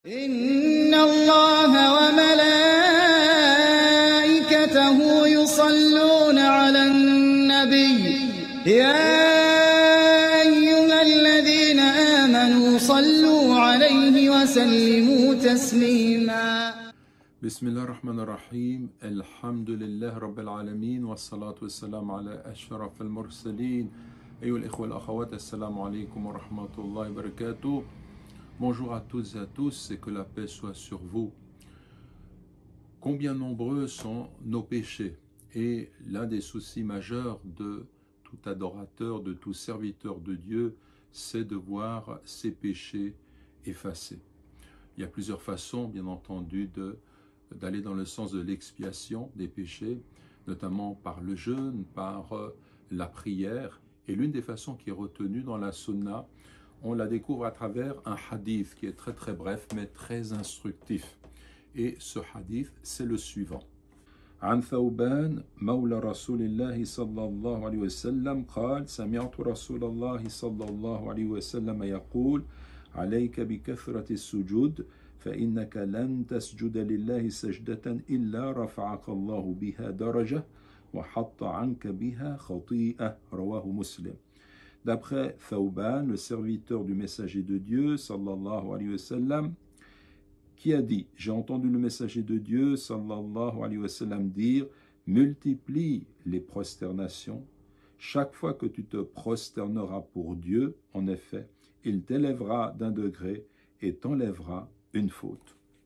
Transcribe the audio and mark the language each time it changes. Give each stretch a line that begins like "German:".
Arabic: إن الله وملائكته يصلون على النبي يا أيها الذين آمنوا صلوا عليه وسلموا تسليما بسم الله الرحمن الرحيم الحمد لله رب العالمين والصلاة والسلام على أشرف المرسلين أيها الإخوة والأخوات السلام عليكم ورحمة الله وبركاته.
French: Bonjour à toutes et à tous et que la paix soit sur vous. Combien nombreux sont nos péchés? Et l'un des soucis majeurs de tout adorateur, de tout serviteur de Dieu, c'est de voir ses péchés effacés. Il y a plusieurs façons, bien entendu, d'aller dans le sens de l'expiation des péchés, notamment par le jeûne, par la prière. Et l'une des façons qui est retenue dans la sunna, on la découvre à travers un hadith qui est très très bref mais très instructif. Et ce hadith, c'est le suivant.
Arabic: عن ثوبان مولى رسول الله صلى الله عليه وسلم قال سمعت رسول الله صلى الله عليه وسلم يقول عليك بكثرة السجود فإنك لن تسجد لله سجدة إلا رفعك الله بها درجة وحط عنك بها خطيئة رواه مسلم.
French: D'après Thawban, le serviteur du messager de Dieu, sallallahu alayhi wa sallam, qui a dit, j'ai entendu le messager de Dieu, sallallahu alayhi wa sallam, dire, multiplie les prosternations, chaque fois que tu te prosterneras pour Dieu, en effet, il t'élèvera d'un degré et t'enlèvera une faute.